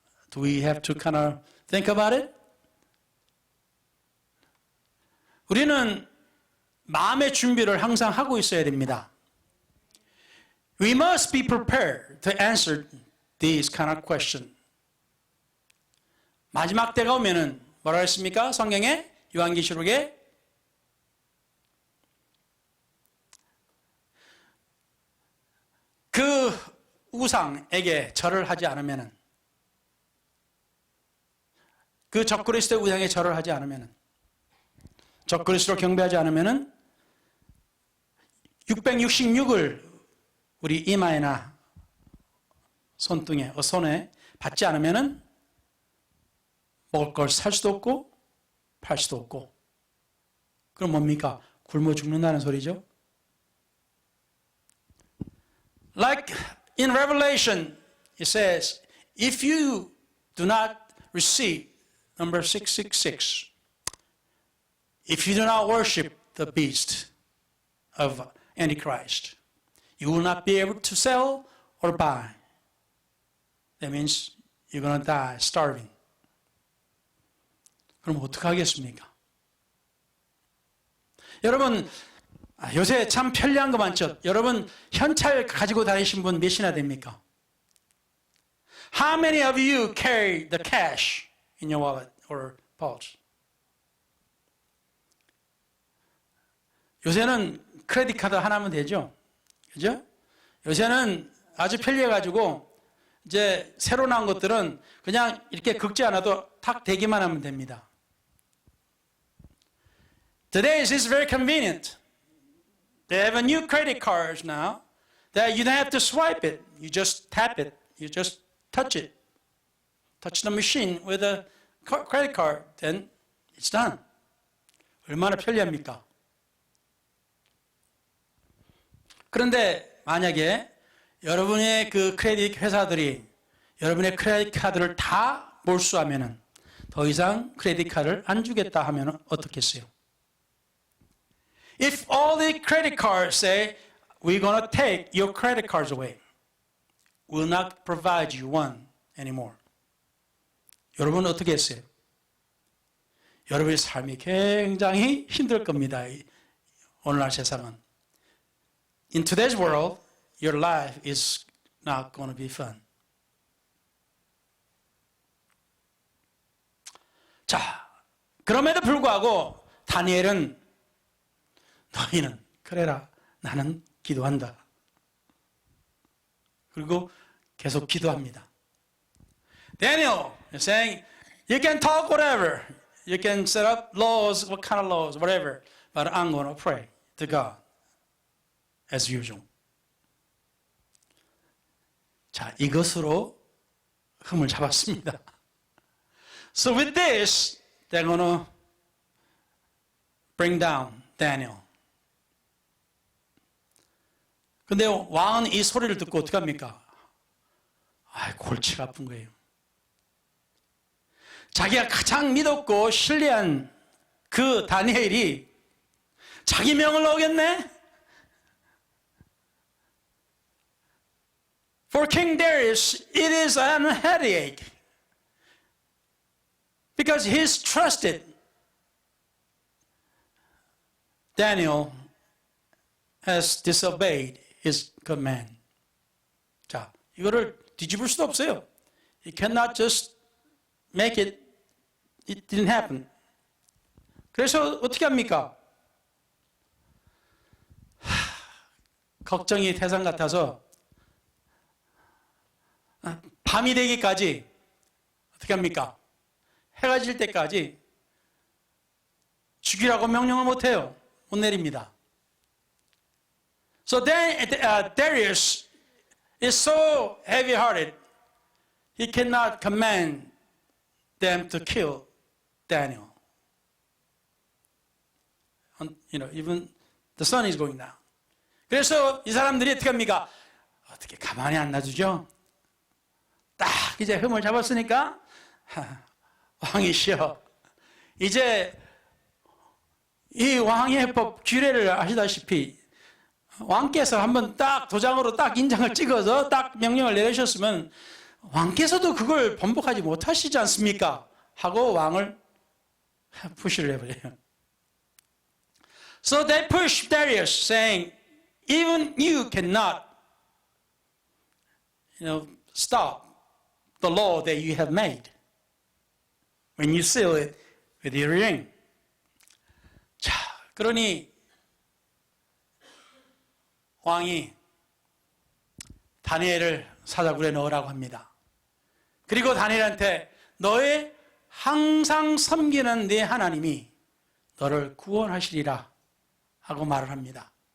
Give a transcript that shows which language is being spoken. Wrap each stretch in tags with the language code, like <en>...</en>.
<en>Do we have to kind of think about it?</en> <ko>우리는 마음의 준비를 항상 하고 있어야 됩니다.</ko> <en>We must be prepared to answer these kind of questions.</en> <ko>마지막 때가 오면은 뭐라 했습니까? 성경에 요한계시록에 그 우상에게 절을 하지 않으면은 그 적그리스도의 우상에 절을 하지 않으면은 적그리스도를 경배하지 않으면은 666을 우리 이마에나 손등에 손에 받지 않으면은 먹을 걸 살 수도 없고 팔 수도 없고 그럼 뭡니까? 굶어 죽는다는 소리죠.</ko> <en>Like in Revelation it says if you do not receive number 666 if you do not worship the beast of Antichrist you will not be able to sell or buy. That means you're going to die starving.</en> <ko>그럼 어떡하겠습니까? 여러분 요새 참 편리한 거 많죠? 여러분 현찰 가지고 다니신 분 몇이나 됩니까?</ko> <en>How many of you carry the cash in your wallet or pouch?</en> <ko>요새는 크레딧 카드 하나면 되죠? 그죠? 요새는 아주 편리해가지고 이제 새로 나온 것들은 그냥 이렇게 긁지 않아도 탁 대기만 하면 됩니다.</ko> <en>Today is very convenient. They have a new credit cards now that you don't have to swipe it. You just tap it. You just touch it. Touch the machine with a credit card. Then it's done.</en> <ko>얼마나 편리합니까? 그런데 만약에 여러분의 그 크레딧 회사들이 여러분의 크레딧 카드를 다 몰수하면은 더 이상 크레딧 카드를 안 주겠다 하면 어떻겠어요?</ko> <en>If all the credit cards say, we're going to take your credit cards away, will not provide you one anymore.</en> <ko>여러분은 어떻게 했어요? 여러분의 삶이 굉장히 힘들 겁니다. 오늘날 세상은.</ko> <en>In today's world, your life is not going to be fun.</en> <ko>자, 그럼에도 불구하고 다니엘은 너희는 그래라 나는 기도한다. 그리고 계속 기도합니다.</ko> <en>Daniel is saying, you can talk whatever. You can set up laws, what kind of laws, whatever. But I'm going to pray to God as usual.</en> <ko>자, 이것으로 흠을 잡았습니다.</ko> <en>So with this, they're going to bring down Daniel.</en> <ko>근데 왕은 이 소리를 듣고 어떻게 합니까? 골치가 아픈 거예요. 자기가 가장 믿었고 신뢰한 그 다니엘이 자기 명을 어겼네?</ko> <en>For King Darius, it is an headache. Because he's trusted Daniel has disobeyed his command.</en> <ko>자, 이거를 뒤집을 수도 없어요.</ko> <en>You cannot just make it didn't happen.</en> <ko>그래서 어떻게 합니까? 걱정이 태산 같아서 밤이 되기까지 어떻게 합니까? 해가 질 때까지 죽이라고 명령을 못해요. 못 내립니다.</ko> <en>So then Darius is so heavy-hearted, he cannot command them to kill Daniel. Even the sun is going down.</en> <ko>그래서 이 사람들이 어떻게 합니까? 어떻게 가만히 안 놔두죠? 딱 이제 흠을 잡았으니까 왕이시여, 이제 이 왕의 법 규례를 아시다시피 왕께서 한번 딱 도장으로 딱 인장을 찍어서 딱 명령을 내리셨으면 왕께서도 그걸 번복하지 못하시지 않습니까? 하고 왕을 푸시를 해버려요.</ko> <en>So they pushed Darius, saying, even you cannot, stop the law that you have made when you seal it with your ring.</en> <ko>자, 그러니 왕이 다니엘을 사자굴에 넣으라고 합니다. 그리고 다니엘한테 너의 항상 섬기는 네 하나님이 너를 구원하시리라 하고 말을 합니다.</ko>